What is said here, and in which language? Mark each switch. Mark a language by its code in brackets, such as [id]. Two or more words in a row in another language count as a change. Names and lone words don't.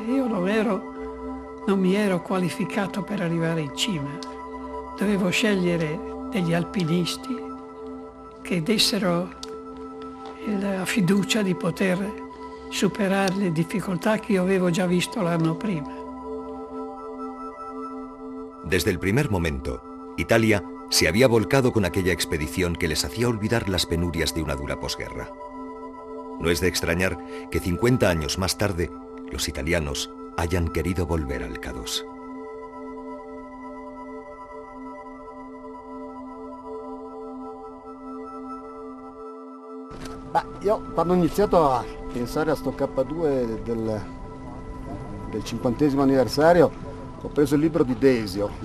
[it] Io non mi ero qualificato per arrivare in cima. Dovevo scegliere degli alpinisti che dessero la fiducia di poter superare le difficoltà che io avevo già visto l'anno prima. [es] Desde el primer momento, Italia se había volcado con aquella expedición que les hacía olvidar las penurias de una dura posguerra. No es de extrañar que 50 años más tarde, los italianos hayan querido volver al K2. [it] Io quando ho iniziato a pensare a sto K2 del 50° anniversario, ho preso il libro di Desio.